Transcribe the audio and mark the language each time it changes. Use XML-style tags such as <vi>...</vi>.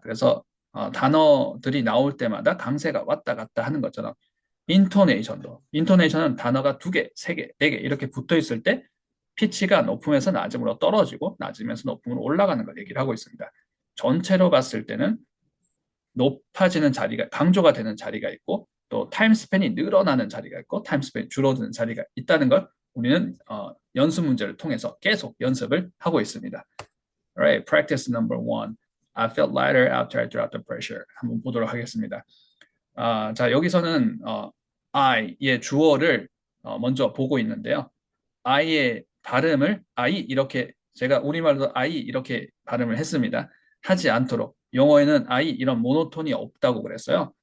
<ko>그래서 단어들이 나올 때마다 강세가 왔다 갔다 하는 것처럼 인토네이션은 단어가 두 개, 세 개, 네 개 이렇게 붙어 있을 때 피치가 높음에서 낮음으로 떨어지고 낮음에서 높음으로 올라가는 걸 얘기를 하고 있습니다. 전체로 봤을 때는 높아지는 자리가 강조가 되는 자리가 있고 또 타임스팬이 늘어나는 자리가 있고 타임스팬이 줄어드는 자리가 있다는 걸 우리는 연습 문제를 통해서 계속 연습을 하고 있습니다.</ko> <en>Alright, practice number one. I felt lighter after I dropped the pressure.</en> <ko>한번 보도록 하겠습니다. 자, 여기서는 I의 주어를 먼저 보고 있는데요. I의 발음을 I 이렇게 제가 우리말로 I 이렇게 발음을 했습니다. 하지 않도록 영어에는 I 이런 모노톤이 없다고 그랬어요.</ko>